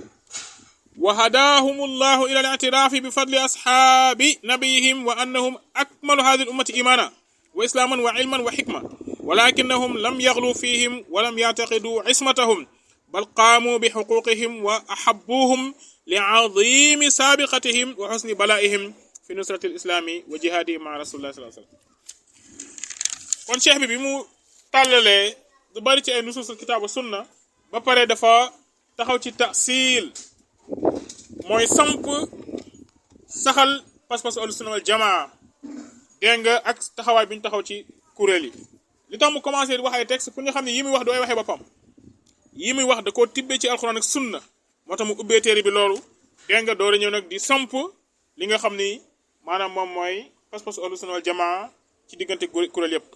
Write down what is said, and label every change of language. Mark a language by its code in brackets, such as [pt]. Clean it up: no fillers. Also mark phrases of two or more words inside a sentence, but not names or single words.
[ar] وهداهم الله إلى الاعتراف بفضل أصحاب نبيهم وأنهم أكمل هذه الأمة إيمانا وإسلاما وعلما وحكمة ولكنهم لم يغلوا فيهم ولم يعتقدوا عصمتهم بل قاموا بحقوقهم وأحبوهم لعظيم سابقتهم وحسن بلائهم في نصرة الإسلام وجهاده مع رسول الله صلى الله عليه وسلم. [wo] kon cheikh bi mu tàllalee du bari ci ay [ar] نصوص الكتاب والسنة [wo] ba pare dafa taxaw ci tasiil mooy samp saxal pas-pas ahlu [ar] السنة والجماعة [wo] dégg nga ak taxawaay bi ñu taxaw ci kuréel yi li tax mu commencé di wax ay texte pour ñu xam ne yi muy wax du ay waxee boppam yi muy wax da koo tibbee ci alxuraan ak sunna moo tax mu ubbee téere bi loolu dégg nga door a ñëw nag di samp li nga xam ni maanaam moom mooy pas-pasu [ar] أهل السنة والجماعة [wo] ci diggante kuréel yëpp.